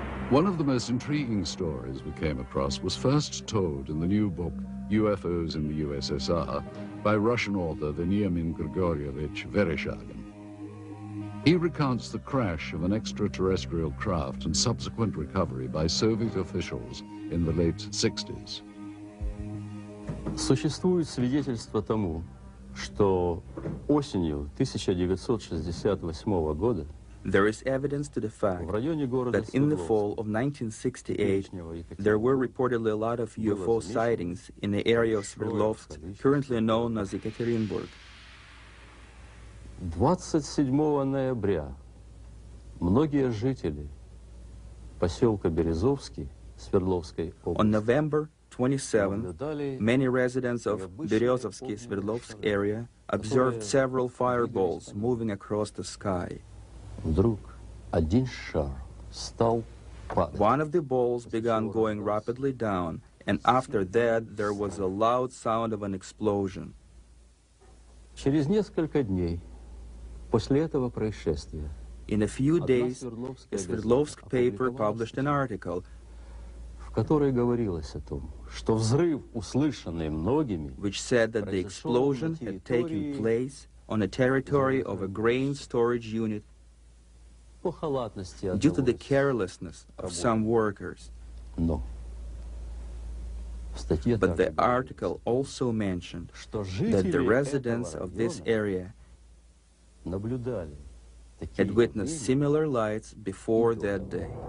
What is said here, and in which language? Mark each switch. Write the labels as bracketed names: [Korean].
[English] One of the most intriguing stories we came across was first told in the new book, UFOs in the USSR, by Russian author Veniamin Grigorievich Vereshchagin. He recounts the crash of an extraterrestrial craft and subsequent recovery by Soviet officials in the late 60s. [Russian] Существует свидетельство тому, что осенью 1968 года [English] there is evidence to the fact that in the fall of 1968, there were reportedly a lot of UFO sightings in the area of Sverdlovsk, currently known as Ekaterinburg. [Russian] 27 ноября многие жители поселка Березовский Свердловской области [English] On November 27, many residents of Berezovsky Sverdlovsk area observed several fireballs moving across the sky. [Russian] Вдруг один шар стал падать. [English] One of the balls began going rapidly down, and after that there was a loud sound of an explosion. [Russian] Через несколько дней после этого происшествия [English] In a few days, a Sverdlovsk paper published an article [Russian] в которой говорилось о том, что взрыв, услышанный многими, [English] which said that the explosion had taken place on a territory of a grain storage unit due to the carelessness of some workers. [Russian] Но [English] But the article also mentioned that the residents of this area had witnessed similar lights before that day.